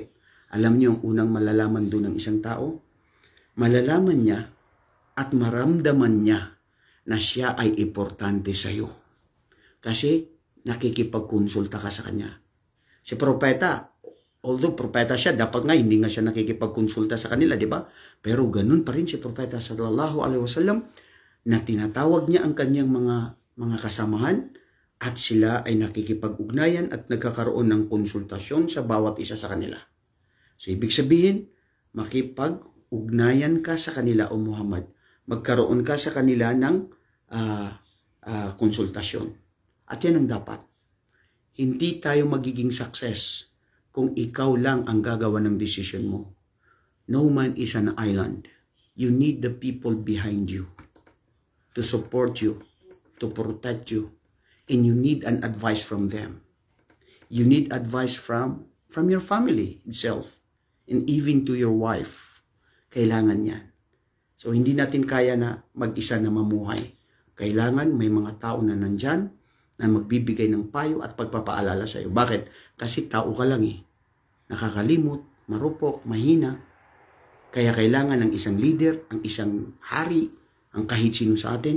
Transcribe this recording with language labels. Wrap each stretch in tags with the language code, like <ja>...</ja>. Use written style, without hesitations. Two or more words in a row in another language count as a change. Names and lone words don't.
<tl>Alam niyo ang unang malalaman doon ng isang tao? Malalaman niya at maramdaman niya na siya ay importante sa iyo. Kasi nakikipag-konsulta ka sa kanya. Si Propeta, Although propeta siya, dapat nga hindi nga siya nakikipagkonsulta sa kanila, di ba? Pero ganun pa rin si propeta</tl> <ar>صلى الله عليه وسلم</ar> <tl>na tinatawag niya ang kanyang mga kasamahan at sila ay nakikipag-ugnayan at nagkakaroon ng konsultasyon sa bawat isa sa kanila. So ibig sabihin, makipag-ugnayan ka sa kanila o Muhammad. Magkaroon ka sa kanila ng konsultasyon. At yan ang dapat. Hindi tayo magiging success kung ikaw lang ang gagawa ng decision mo.</tl> <en>No man is an island. You need the people behind you to support you, to protect you, and you need an advice from them. You need advice from your family itself, and even to your wife.</en> <tl>Kailangan yan. So, hindi natin kaya na mag-isa na mamuhay. Kailangan may mga tao na nandyan na magbibigay ng payo at pagpapaalala sa iyo. Bakit? Kasi tao ka lang eh. Nakakalimot, marupok, mahina. Kaya kailangan ng isang leader, ang isang hari, ang kahit sino sa atin.</tl>